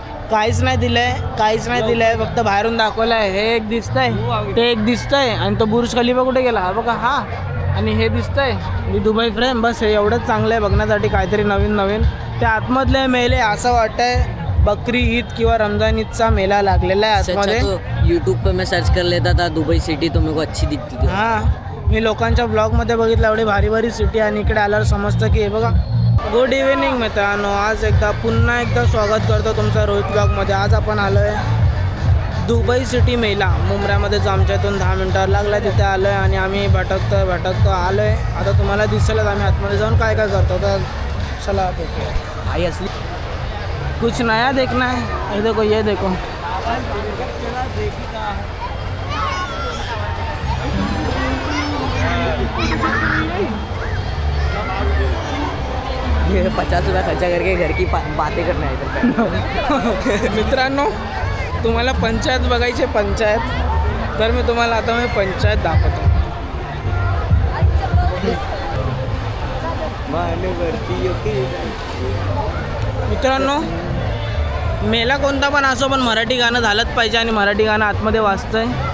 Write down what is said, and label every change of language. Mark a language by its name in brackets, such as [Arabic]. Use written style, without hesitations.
[Marathi] काहीच नाही दिलं आहे फक्त बाहेरून दाखवलं आहे. हे एक दिसतंय ते एक दिसतंय आणि तो बुर्ज खलिफा कुठे गेला हा बघा. हा आणि हे दिसतंय मी दुबई फ्रेम. बस हे एवढंच चांगलं आहे बघण्यासाठी काहीतरी नवीन. त्या आतमधले मेले असं वाटतंय बकरी ईद किंवा रमजान ईदचा मेला लागलेला आहे आतमध्ये. [Hindi] यूट्यूब पे मैं सर्च कर लेता था दुबई सिटी तो मेरे को अच्छी दिखती थी. [Marathi] हां मी लोकांच्या ब्लॉगमध्ये बघितलं एवढी भारी सिटी आणि इकडे आल्यावर समजतं की हे बघा. गुड इव्हिनिंग मित्रांनो. आज पुन्हा एकदा स्वागत करतो तुमचं रोहित ब्लॉगमध्ये. आज आपण आलो आहे दुबई सिटी मेला मुंबऱ्यामध्ये जो आमच्या इथून 10 मिनटावर लागला तिथे आलो आहे आणि आम्ही भटकतो आलो आहे. आता तुम्हाला दिसेलच आम्ही आतमध्ये जाऊन काय करतो. तर चला भेटूया. आई असली [Hindi] कुछ नया देखना है. ये देखो ये देखो ये 50 रुपये खर्चा करके घर की बातें करना है. [Marathi] मित्रांनो तुम्हाला पंचायत बघायची पंचायत तर मी तुम्हाला आता पंचायत दाखवतो. मित्रांनो मेला कोणता पण असो पण मराठी गाणं झालंच पाहिजे आणि मराठी गाणं आतमध्ये वाजतंय.